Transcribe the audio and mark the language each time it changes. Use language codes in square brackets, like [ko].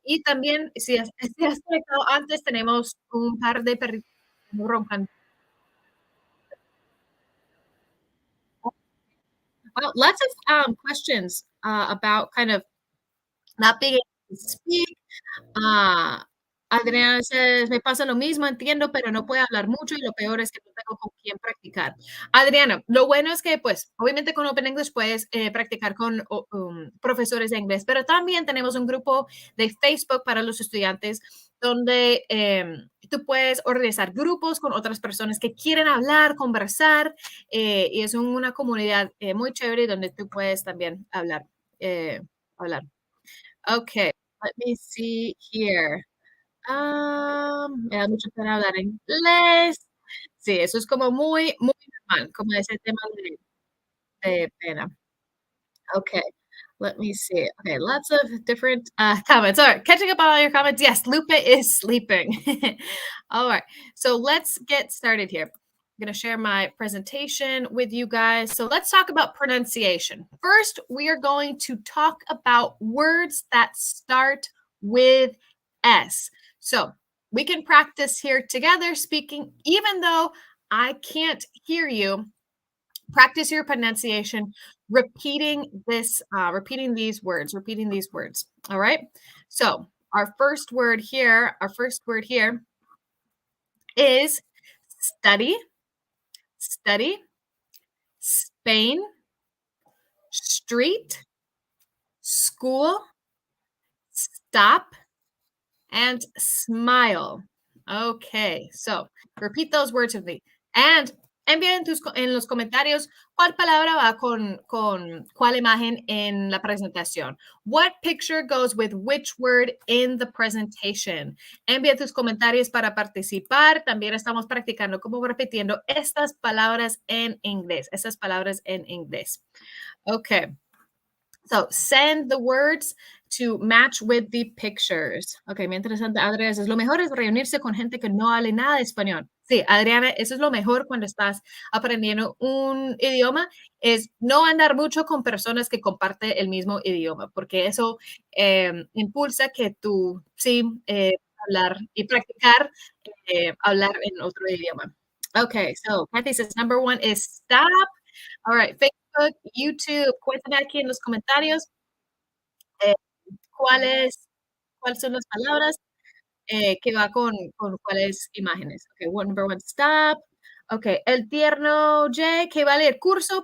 [es] Y también, si has conectado antes, tenemos un par de perritos roncando. [en] Well, lots of, questions, about kind of not being able to speak. [es] Ah, Adriana says, me pasa lo mismo, entiendo, pero no puedo hablar mucho y lo peor es que no tengo con quién practicar. Adriana, lo bueno es que, pues, obviamente con Open English puedes practicar con profesores de inglés, pero también tenemos un grupo de Facebook para los estudiantes donde tú puedes organizar grupos con otras personas que quieren hablar, conversar, y es una comunidad muy chévere donde tú puedes también eh, hablar. [en] Okay, let me see here. [es] Me da mucha pena hablar inglés. Sí, eso es como muy, muy normal, como ese tema de pena. [en] Okay, let me see. Okay, lots of different comments. All right, catching up on all your comments. Yes, Lupe is sleeping. All right, so let's get started here. I'm going to share my presentation with you guys. So let's talk about pronunciation. First, we are going to talk about words that start with S. So we can practice here together speaking, even though I can't hear you. Practice your pronunciation, repeating these words. All right. So our first word here is study, study, Spain, street, school, stop, and smile. Okay, so repeat those words with me. [es] And envía en los comentarios cuál palabra va con cuál imagen en la presentación. [en] What picture goes with which word in the presentation? [es] Envía tus comentarios para participar. También estamos practicando como repitiendo estas palabras en inglés. Estas palabras en inglés. [en] Okay. So send the words to match with the pictures. [es] Ok, mientras tanto, Adriana, es lo mejor es reunirse con gente que no hable nada de español. Sí, Adriana, eso es lo mejor cuando estás aprendiendo un idioma, es no andar mucho con personas que comparten el mismo idioma, porque eso impulsa que tú sí hablar y practicar hablar en otro idioma. [en] Okay, so Kathy says number one is stop. [es] All right, Facebook, YouTube, cuéntame aquí en los comentarios eh, cuáles cuáles son las palabras que va con cuáles imágenes. [en] Okay, number one, stop. [es] Okay, el tierno J, que va a leer curso.